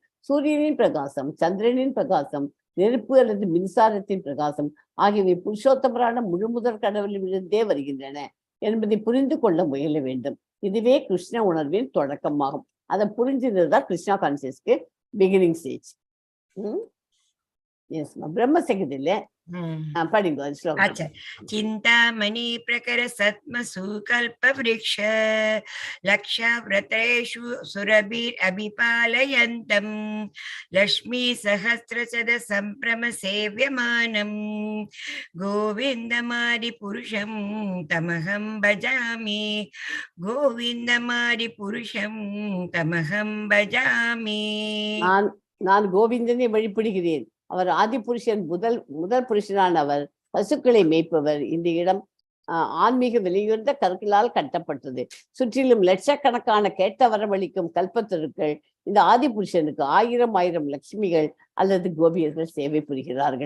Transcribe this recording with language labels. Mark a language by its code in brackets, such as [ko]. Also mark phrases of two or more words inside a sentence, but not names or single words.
[ta] சூரியனின் பிரகாசம், சந்திரனின் பிரகாசம், நெருப்பு அல்லது மின்சாரத்தின் பிரகாசம் ஆகியவை புருஷோத்தமரான முழுமுதற் கடவுளிலிருந்தே வருகின்றன என்பதை புரிந்து கொள்ள முயல வேண்டும். இதுவே கிருஷ்ண உணர்வின் தொடக்கமாகும். அதை புரிஞ்சுதான் கிருஷ்ணா கான்சியஸ்க்கு [en] beginning stage. [ta] எஸ் பிரம்ம சங்கீதத்துல படிங்க ஸ்லோகம். [hi] अच्छा. [sa] चिन्तामणि प्रकर सत्मसु कल्पवृक्ष लक्षव्रतेषु सुरभिरभिपालयन्तम् लक्ष्मी सहस्रशत सम्भ्रम सेव्यमानम् गोविन्दमादिपुरुषं तमहं भजामि गोविन्दमादिपुरुषं तमहं भजामि. [ta] நான் கோவிந்தனை வழிபடுகிறேன். அவர் ஆதி புருஷன், முதல் புருஷனான அவர், பசுக்களை மேய்ப்பவர். இந்த இடம் ஆன்மீக விலையுயர்ந்த கற்களால் கட்டப்பட்டது. சுற்றிலும் லட்சக்கணக்கான கேட்ட வரவழிக்கும் கல்பத்தருக்கள் இந்த ஆதி புருஷனுக்கு 1000 லட்சுமிகள் அல்லது கோபியர்கள் சேவை புரிகிறார்கள்.